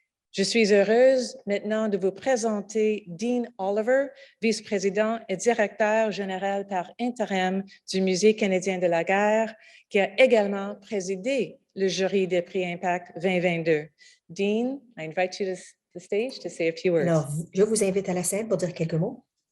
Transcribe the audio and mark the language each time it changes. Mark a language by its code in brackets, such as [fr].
[fr] Je suis heureuse maintenant de vous présenter Dean Oliver, vice-président et directeur général par intérim du Musée canadien de la guerre, qui a également présidé le jury des prix Impact 2022. [en] Dean, I invite you to the stage to say a few words. [fr] Alors, je vous invite à la scène pour dire quelques mots.